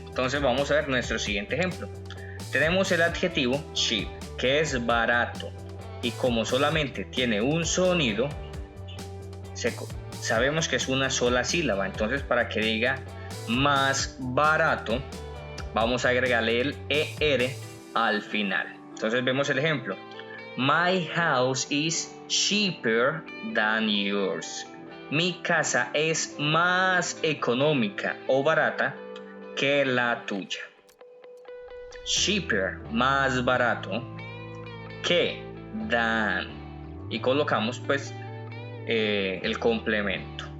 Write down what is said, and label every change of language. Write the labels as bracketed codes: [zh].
[es] Entonces vamos a ver nuestro siguiente ejemplo. Tenemos el adjetivo cheap, que es barato, y como solamente tiene un sonido, sabemos que es una sola sílaba. Entonces, para que diga más barato, vamos a agregarle el ER al final. Entonces vemos el ejemplo. [en] My house is cheaper than yours. [es] Mi casa es más económica o barata que la tuya. Cheaper, más barato, que than. Y colocamos el complemento.